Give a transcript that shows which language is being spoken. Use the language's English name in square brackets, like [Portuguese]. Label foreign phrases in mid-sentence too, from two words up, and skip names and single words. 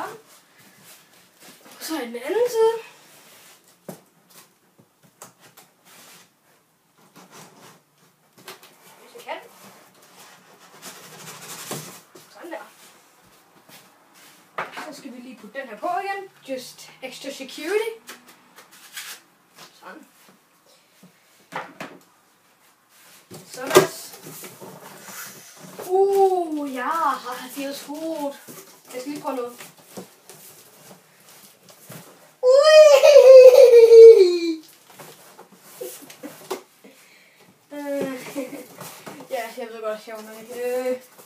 [Danish] Og så i den anden side. Hvis jeg kan. Sådan der. Så skal vi lige putte den her på igen. [English] Just extra security. [Danish] Sådan. Sådan. Ja, det er så jeg skal lige prøve noget. Ja, jeg ved godt, sjovt nok.